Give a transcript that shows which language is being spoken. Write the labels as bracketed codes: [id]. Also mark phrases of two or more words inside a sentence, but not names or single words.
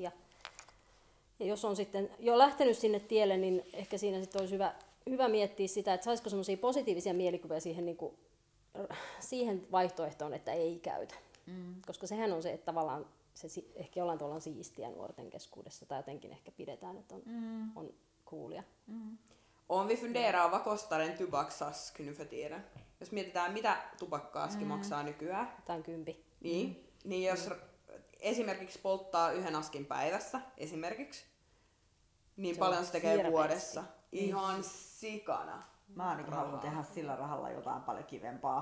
[fi] Ja jos on sitten jo lähtenyt sinne tielle, niin ehkä siinä sitten olisi hyvä miettiä sitä, että saisiko semmoisia positiivisia mielikuvia siihen, niinku, siihen vaihtoehtoon, että ei käytä. Koska sehän on se, että tavallaan se ehkä jollain tavalla siistiä nuorten keskuudessa tai jotenkin ehkä pidetään, että on coolia. [sv] Om vi funderar vad kostar en tobaksask nu för tiden. [fi] Jos mietitään mitä tupakkaaski maksaa nykyään. Jotain 10. Niin jos esimerkiksi polttaa yhden askin päivässä esimerkiksi, niin se paljon se tekee hirveästi vuodessa. Ihan sikana. Mä ainakin haluan tehdä sillä rahalla jotain paljon kivempaa